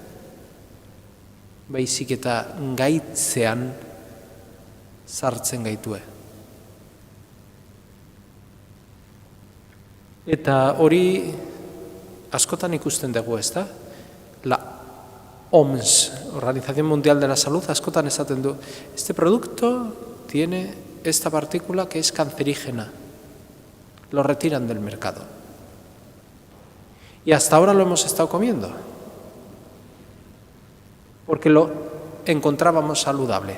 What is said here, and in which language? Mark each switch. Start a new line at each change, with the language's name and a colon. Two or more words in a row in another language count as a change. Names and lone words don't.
Basque: Baizik eta gaitzean sartzen gaitue. Eta hori askotan ikusten dugu, ez da?
Spanish: La OMS, Organización Mundial de la Salud,
Basque: askotan esaten du,
Spanish: este producto tiene esta partícula que es cancerígena. Lo retiran del mercado. Y hasta ahora lo hemos estado comiendo, porque lo encontrábamos saludable.